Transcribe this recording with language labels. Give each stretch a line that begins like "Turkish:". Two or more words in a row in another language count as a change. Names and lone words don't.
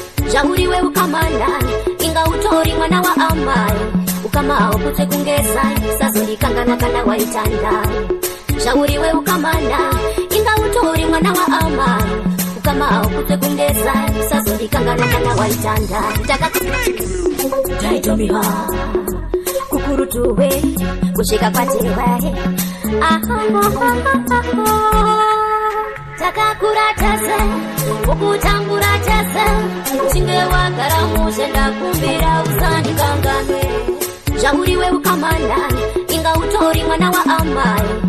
Shona: Zvauriwe ukamanda, inga utori mwana wa amai. Ukama hauputse kunge zai, sazondikangana kana waitanda. Zvauriwe ukamanda, inga utori mwana wa amai. Ukama hauputse kunge zai, sazondikangana kana waitanda. Taka-,
English: Try to be hard.
Shona: Kukurutuwe, kushika patewe. Ah, ah, ah, ah, ah, ah. Takakura tese, kukutambura tese, uchinge wagara mushe ndakumbira usandikanganwe. Zvauriwe ukamanda, inga utori mwana wa amai.